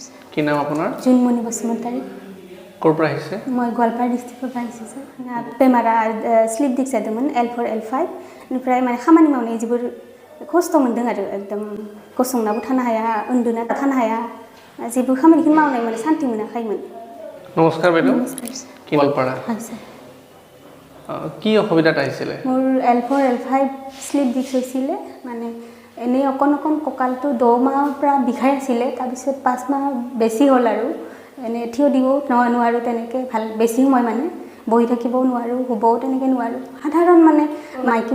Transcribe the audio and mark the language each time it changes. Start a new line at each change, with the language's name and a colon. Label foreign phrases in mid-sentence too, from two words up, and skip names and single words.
Assamese: কি নাম আপোনাৰ? জুনমণি বসুমতাৰী। ক'ৰ পৰা আহিছে? মই গোৱালপাৰা ডিষ্ট্ৰিক্টৰ পৰা আহিছোঁ স্যাৰ।
Bodo: বেমাरा स्लिप दिग जादोंमोन L4 L5 बेनिफ्राय माने खामानि मावनाय जोबोर खस्थ' मोनदों आरो एकदम गसंनाबो थानो हाया उन्दुना थानो हाया जेबो खामानिखौनो मावनाय माने शान्ति मोनाखैमोन।
Assamese: नमस्कार বাইদেউ। नमस्कार কি গোৱালপাৰা? হয় স্যার। কি অসুবিধাত আহিছিলে? মোৰ L4 L5 স্লিপ ডিস্ক হৈছিলে মানে এনেই অকণ কঁকালটো 10 মাহৰ পৰা বিষাই আছিলে তাৰপিছত 5 মাহ বেছি হ'ল আৰু এনে থিয় দিব নোৱাৰো তেনেকৈ ভাল বেছি সময় মানে বহি থাকিবও নোৱাৰো শুবও তেনেকৈ নোৱাৰো সাধাৰণ মানে মাইকী